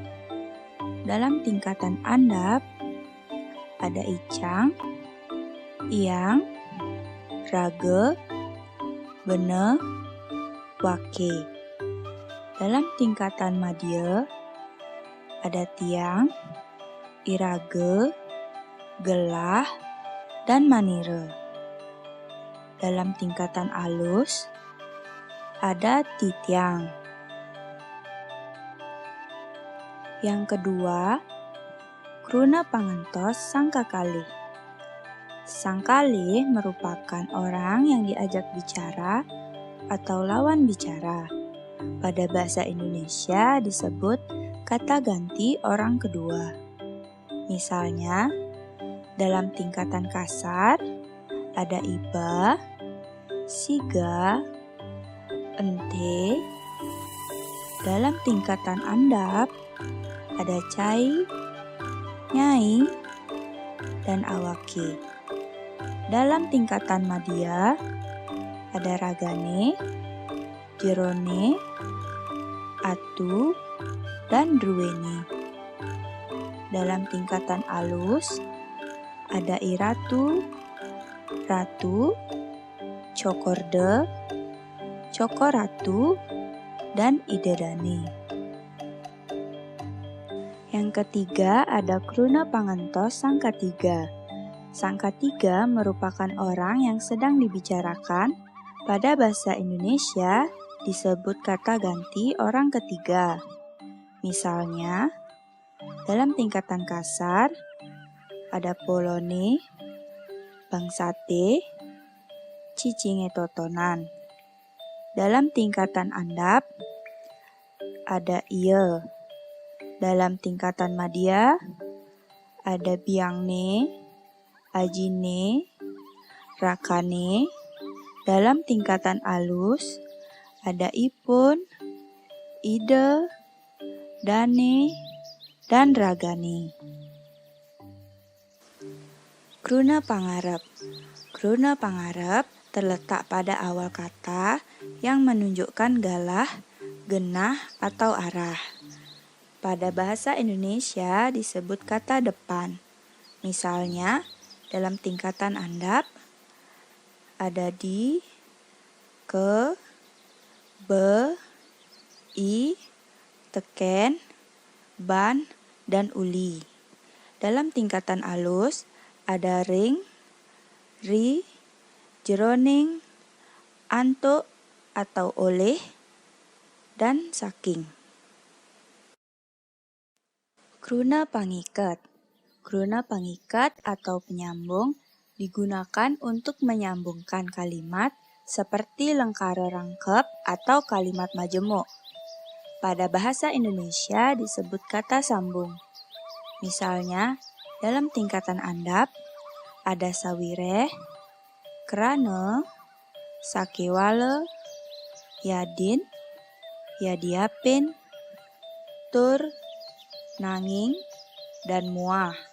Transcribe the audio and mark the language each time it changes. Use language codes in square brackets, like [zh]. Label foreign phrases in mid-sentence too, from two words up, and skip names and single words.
[id] Dalam tingkatan andap ada [ban] icang, iang, rage, bene, wake. [id] Dalam tingkatan madya ada [ban] tiang, irage, gelah, [id] dan manire. Dalam tingkatan alus ada titiang. Yang kedua, [ban] kruna pangentos sangkakalih. [id] Sangkalih merupakan orang yang diajak bicara atau lawan bicara. Pada bahasa Indonesia disebut kata ganti orang kedua. Misalnya, dalam tingkatan kasar ada [ban] iba, siga, ente. [id] Dalam tingkatan andap ada [ban] cai, nyai, dan awake. [id] Dalam tingkatan madya ada [ban] ragane, jerone, atu, [id] dan druweni. Dalam tingkatan alus ada [ban] iratu, ratu, cokorde, cokoratu, dan idedani. [id] Yang ketiga ada [ban] kruna pangentos sangkatiga. [id] Sang ketiga merupakan orang yang sedang dibicarakan. Pada bahasa Indonesia disebut kata ganti orang ketiga. Misalnya, dalam tingkatan kasar ada [ban] polone, bangsate, cicinge totonan. [id] Dalam tingkatan andap ada iye. Dalam tingkatan madya ada [ban] biangne, ajine, rakane. [id] Dalam tingkatan alus ada [ban] ipun, ide, dane, dan ragane. Kruna pangarep. Kruna pangarep [id] terletak pada awal kata yang menunjukkan [ban] galah, genah, [id] atau arah. Pada bahasa Indonesia disebut kata depan. Misalnya, dalam tingkatan andap ada di, ke, [ban] be, i, teken, ban, [id] dan uli. Dalam tingkatan alus ada [ban] ring, ri, jeroning, [id] antuk atau oleh, dan saking. [ban] Kruna pangiket. Kruna pangiket [id] atau penyambung digunakan untuk menyambungkan kalimat seperti [ban] lengkara rangkep [id] atau kalimat majemuk. Pada bahasa Indonesia disebut kata sambung. Misalnya, dalam tingkatan andap ada [ban] sawireh, kerana, sakewale, yadin, yadiapin, tur, nanging, dan muah.